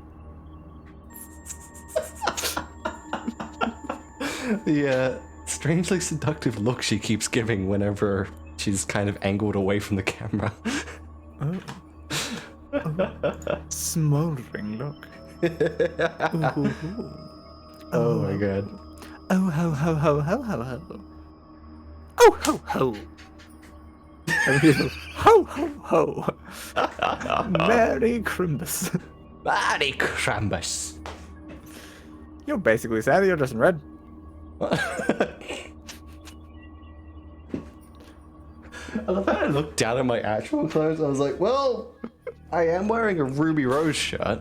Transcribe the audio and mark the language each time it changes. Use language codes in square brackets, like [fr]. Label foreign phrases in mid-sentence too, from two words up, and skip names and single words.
[en] The strangely seductive look she keeps giving whenever she's kind of angled away from the camera. Smoldering look. Ooh. Oh my god. Oh ho ho ho ho ho ho. Oh ho ho. Ho ho ho. Merry Crimbus. Merry Crambus. You're basically Santa, you're dressed in red. I love how I looked down at my actual clothes. I was like, well, I am wearing a ruby rose shirt.